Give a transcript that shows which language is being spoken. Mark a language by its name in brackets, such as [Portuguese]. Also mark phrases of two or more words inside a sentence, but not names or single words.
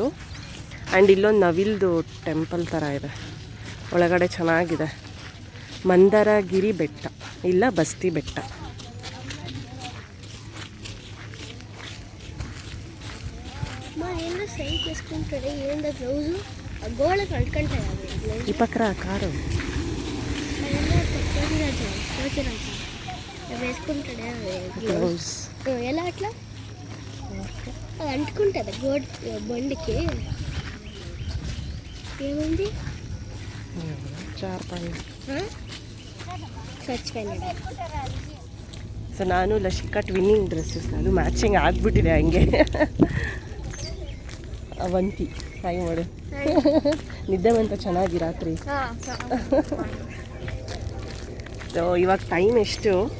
[Kannada] ಆ್ಯಂಡ್ ಇಲ್ಲೊಂದು ನವಿಲ್ದು ಟೆಂಪಲ್ ಥರ ಇದೆ ಒಳಗಡೆ, ಚೆನ್ನಾಗಿದೆ. ಮಂದರಗಿರಿ ಬೆಟ್ಟ, ಇಲ್ಲ ಬಸ್ತಿ ಬೆಟ್ಟ. ಈ ಪಕ್ಕರ ಕಾರು [Telugu] ఎలా అట్లా అది అంటుకుంటుంది బండికి. ఏమైంది? [Kannada] ಸೊ ನಾನು ಲಶಿಕಾ [English] twinning dresses, [Kannada] ನಾನು ಮ್ಯಾಚಿಂಗ್ ಆಗಿಬಿಟ್ಟಿದೆ ಹಂಗೆ. ಅವಂತಿ ಹಾಯ್ ಮಾಡು. ನಿದ್ದೆ ಬಂತ ಚೆನ್ನಾಗಿ ರಾತ್ರಿ. ಸೊ ಇವಾಗ ಟೈಮ್ ಎಷ್ಟು?